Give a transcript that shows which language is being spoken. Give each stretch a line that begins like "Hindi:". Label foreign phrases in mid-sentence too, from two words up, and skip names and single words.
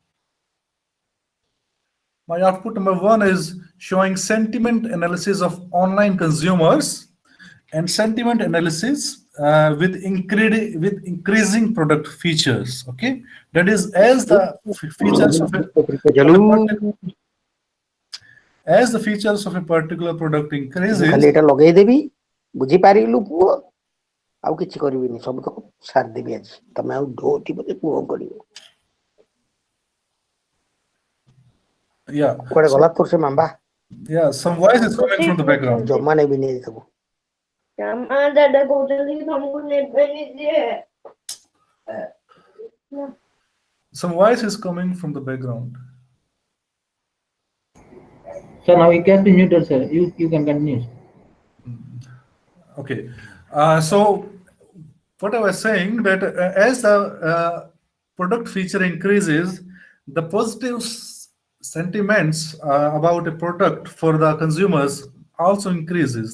English: My output number 1 is showing sentiment analysis of online consumers and sentiment analysis with increasing product features. Okay, that is as the features of a particular as the features of a particular product
Odia: ମୁଁ ଖାଲି
English: increases.
Odia: ଏଇଟା ଲଗେଇଦେବି, ବୁଝିପାରିଲୁ ପୁଅ, ଆଉ କିଛି କରିବିନି, ସବୁ ତକ ସାରିଦେବି ଆଜି। ତମେ ଆଉ ଢୋଟିବ ଯେ ପୁଅ କରିବ।
English: Yeah,
Odia: କୁଆଡେ ଗଲା ତୋର ସେ ମାମ୍ବା?
English: yeah, some voice is coming from the background.
Odia: ଜମା ନେବିନି ଏ ସବୁ। ଦାଦା କହୁଛନ୍ତି କି ତମକୁ ନେବେନି ଯେ
English: Some voice is coming from the background. Sir, now you can be muted, sir. You can continue. Okay, so what I was saying that as the product feature increases, the positive sentiments about a product for the consumers also increases.